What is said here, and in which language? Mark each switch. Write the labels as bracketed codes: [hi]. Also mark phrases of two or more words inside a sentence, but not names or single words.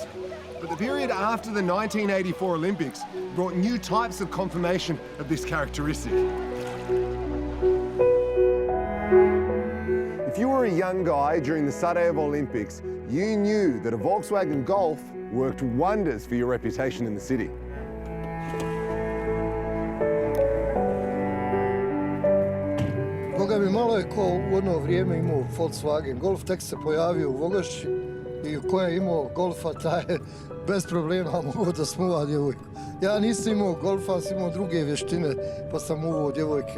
[en] But the period after the 1984 Olympics brought new types of confirmation of this characteristic. If you were a young guy during the Sarajevo Olympics, you knew that a Volkswagen Golf worked wonders for your reputation in the city. [bs] Boga mi, malo je ko u ono vrijeme imao Volkswagen Golf, tek se pojavio u Vogošći i ko je imao Golfa, taj je bez problema mogao da smuva djevojku. Ja nisam imao Golfa, sam imao druge vještine, pa sam uvao djevojke.